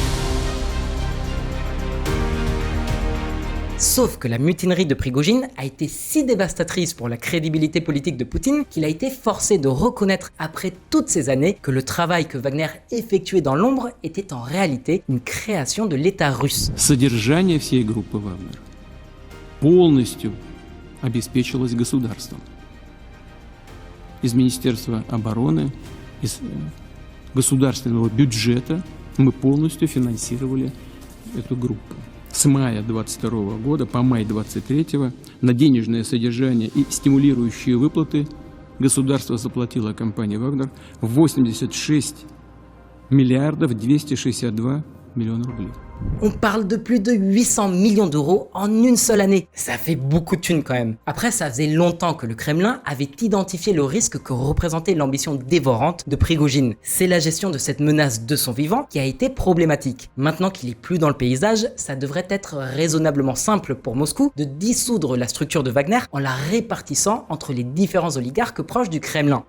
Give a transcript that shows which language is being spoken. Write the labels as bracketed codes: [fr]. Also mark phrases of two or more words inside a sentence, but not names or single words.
[fr] Sauf que la mutinerie de Prigojine a été si dévastatrice pour la crédibilité politique de Poutine qu'il a été forcé de reconnaître après toutes ces années que le travail que Wagner effectuait dans l'ombre était en réalité une création de l'État russe. [ru] Содержание всей группы Вагнер полностью обеспечивалось государством. Из Министерства обороны, из государственного бюджета мы полностью финансировали эту группу. С мая 22 года по май 23 на денежное содержание и стимулирующие выплаты государство заплатило компании «Вагнер» 86 миллиардов 262 миллиона рублей. [fr] On parle de plus de 800 millions d'euros en une seule année. Ça fait beaucoup de thunes quand même. Après, ça faisait longtemps que le Kremlin avait identifié le risque que représentait l'ambition dévorante de Prigojine. C'est la gestion de cette menace de son vivant qui a été problématique. Maintenant qu'il est plus dans le paysage, ça devrait être raisonnablement simple pour Moscou de dissoudre la structure de Wagner en la répartissant entre les différents oligarques proches du Kremlin.